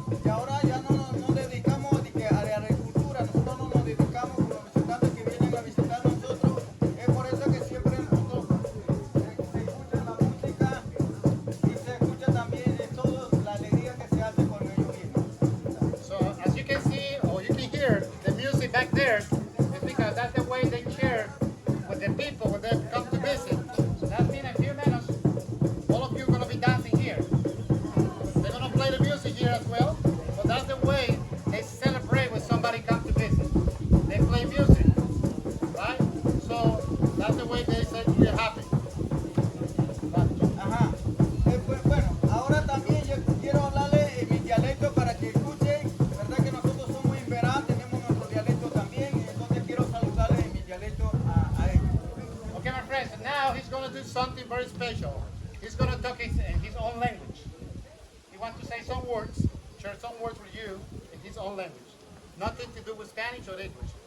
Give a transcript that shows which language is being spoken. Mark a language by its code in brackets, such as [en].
[es] Y ahora ya no nos dedicamos a la agricultura, nosotros no nos dedicamos con los visitantes que vienen a visitar nosotros. Es por eso que siempre nosotros se escucha la música y se escucha también todo la alegría que se hace con ellos mismos. [en] So as you can see, or you can hear the music back there, it's because that's the way they share with the people when they come to visit. So that means in a few minutes, all of you are going to be dancing here. They're going to play the music here as well. So that's the way they celebrate when somebody comes to visit. They play music, right? So that's the way they say we're happy. Ajá. [es] Bueno, ahora también yo quiero hablarle en mi dialecto para que escuchen, ¿verdad? Que nosotros somos Embera, tenemos nuestro dialecto también, y entonces quiero saludarle en mi dialecto a ellos. [en] Okay, my friends, and now he's going to do something very special. He's going to talk in his own language. He wants to say some words, share some words with you in his own language. Nothing to do with Spanish or English.